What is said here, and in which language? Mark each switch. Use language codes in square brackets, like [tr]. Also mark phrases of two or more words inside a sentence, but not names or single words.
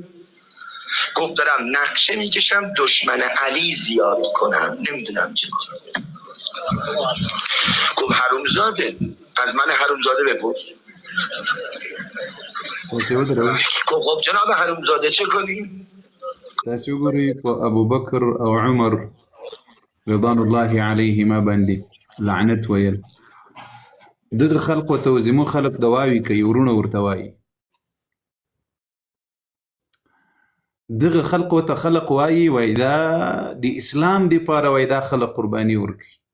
[fa] گفت دارم نقشه میکشم دشمن علی زیاد کنم، نمیدونم چه کنم. گفت حرومزاده، از من حرومزاده بپرس. گفت خب جناب حرومزاده چه کنیم؟ [ps] تاسو ګورئ په ابوبکر او عمر [ar] رضوان الله علیهما [ps] باندې لعنت ویل. دغه خلق ته زموږ خلق دواوي کوي، ورونه ورته وایي. دغه خلق ته خلق وایي دا د اسلام دپاره وایي دا خلق قرباني ورکوي.